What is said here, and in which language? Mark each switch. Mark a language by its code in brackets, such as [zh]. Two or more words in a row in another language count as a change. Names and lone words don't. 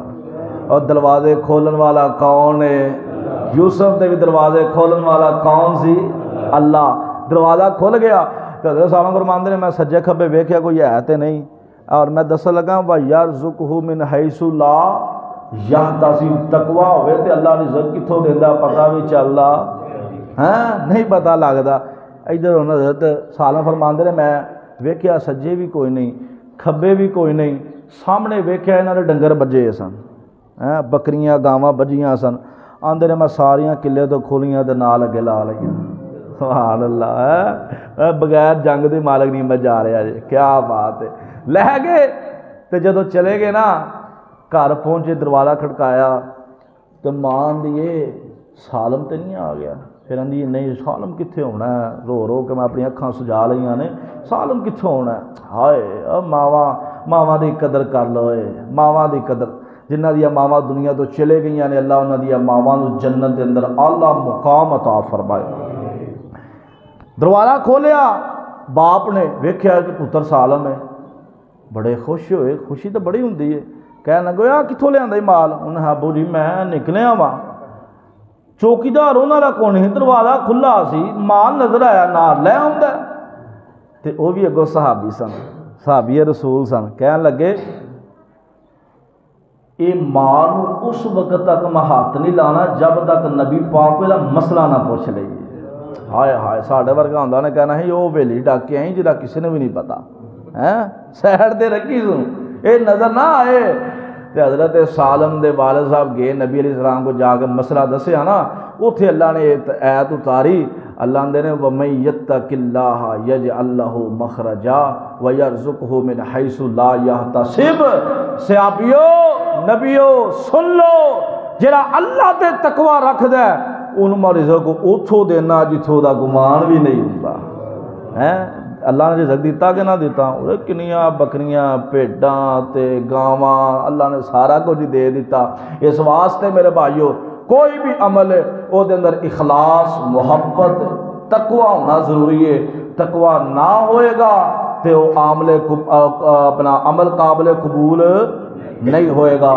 [pa] اور دروازے کھولن والا کون ہے؟ یوسف دے بھی دروازے کھولن والا کون سی؟ اللہ۔ دروازہ کھل گیا تو حضرت سالم فرماندے نے میں سجے کھبے ویکھیا کوئی ہے تے نہیں، اور میں دسن لگا [ar] وَيَرْزُقْهُ مِنْ حَيْثُ لَا يَحْتَسِبُ، [pa] تقوی ہوئے تے اللہ رزق کتھوں دیندا پتہ بھی چلدا نہیں پتہ لگدا۔ ادھر حضرت سالم فرماندے نے میں ویکھیا سجے بھی کوئی نہیں، کھبے بھی کوئی نہیں، سامنے ویکھیا انہاں دے ڈنگر بجے سن، بکریاں گاواں بجیاں سن، آندے نے میں ساریاں قلعے تو کھولیاں تے نال اگے لا لئیاں۔ [ar] سبحان اللہ، [pa] بغیر جنگ دی مالک نہیں میں جا رہا جی، کیا بات ہے۔ لے گئے تے جدو چلے گئے نا، گھر پہنچے دروازہ کھڑکایا تو ماں آندی سالم تے نہیں آ گیا؟ پھر آندی نہیں سالم کتھے ہونا ہے، رو رو کے میں اپنی اکھاں سجا لئیاں نے، سالم کتھے ہونا ہے؟ ہائے ماواں دی قدر کر لو، ماواں دی قدر۔ جنہ دیا ماواں دنیا تو چلے گئی نے اللہ انہاں دیا ماواں نو جنت دے اندر اعلیٰ مقام عطا فرمائے۔ دروازہ کھولیا، باپ نے ویکھیا کہ پتر سالم ہے، بڑے خوش ہوئے، خوشی تو بڑی ہوندی ہے، کہنے لگے آ کتھوں لے آندا مال؟ انہیں ابو جی میں نکلیا وا، چوکیدار انہاں دا کون ہی، دروازہ کھلا سی، مال نظر آیا نال لے آندا تے وہ بھی اگوں صحابی سن، صحابی رسول سن، کہنے لگے یہ مال اس وقت تک میں ہاتھ نہیں لانا جب تک نبی پاک دا مسئلہ نہ پوچھ لئیے۔ ہائے ہائے ساڈے ورگا ہوندا نے کہنا ہے وہ ویلی ڈاکے آئی جہاں کسی نے بھی نہیں پتا، سیڈ تے رکھی سوں یہ نظر نہ آئے۔ تے حضرت سالم دے والد صاحب گئے نبی [ar] علیہ السلام [pa] کو جا کے مسئلہ دسیا نا، اتھے اللہ نے آیت اتاری، اللہ نے [ar] وَمَن يَتَّقِ اللَّهَ يَجْعَل لَّهُ مَخْرَجًا وَيَرْزُقْهُ مِنْ حَيْثُ لَا يَحْتَسِبُ۔ [pa] صحابیو نبیو سن لو، جڑا اللہ تے تقوی رکھ دے انہوں رزق کو اتھو دینا جتھوں دا گمان بھی نہیں ہوتا۔ اللہ نے رزق دیتا کہ نہ دیتا؟ کنیاں بکریاں بھیڈاں تے گاواں اللہ نے سارا کچھ دے دیتا۔ اس واسطے میرے بھائیو کوئی بھی عمل ہے وہ دے اندر اخلاص محبت تقوی ہونا ضروری ہے۔ تقوی نہ ہوئے گا تے وہ اپنا عمل قابل قبول نہیں ہوئے گا۔